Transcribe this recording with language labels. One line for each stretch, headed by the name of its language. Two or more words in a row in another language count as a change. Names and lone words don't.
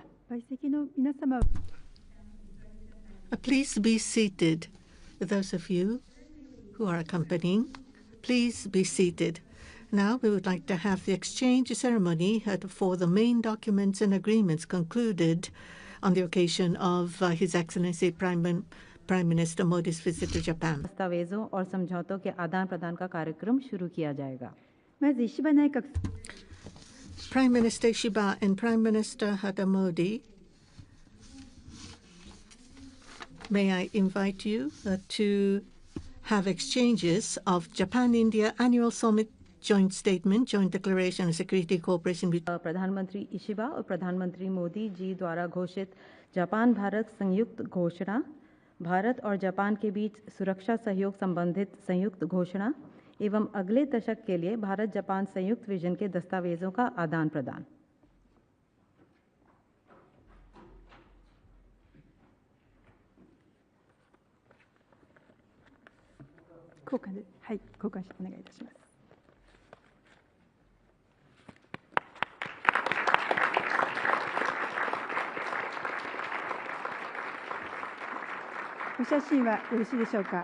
Japanese: 退席の皆様。
English: Please be seated. Those of you who are accompanying, please be seated. Now we would like to have the exchange ceremony for the main documents and agreements concluded on the occasion of His Excellency Prime Minister Modi's visit to Japan.
Hindi: दस्तावेजों और समझौतों के आदान प्रदान का कार्यक्रम शुरू किया जाएगा।
Japanese: まず石破内閣
English: Prime Minister Ishiba and Prime Minister Modi, may I invite you to have exchanges of Japan-India Annual Summit Joint Statement, Joint Declaration of Security Cooperation between
Hindi: प्रधानमंत्री इशिबा और प्रधानमंत्री मोदी जी द्वारा घोषित जापान भारत संयुक्त घोषणा, भारत और जापान के बीच सुरक्षा सहयोग संबंधित संयुक्त घोषणा एवं अगले दशक के लिए भारत जापान संयुक्त विजन के दस्तावेजों का आदान प्रदान।
Japanese: 交換で、はい、交換してお願いいたします。お写真はよろしいでしょうか。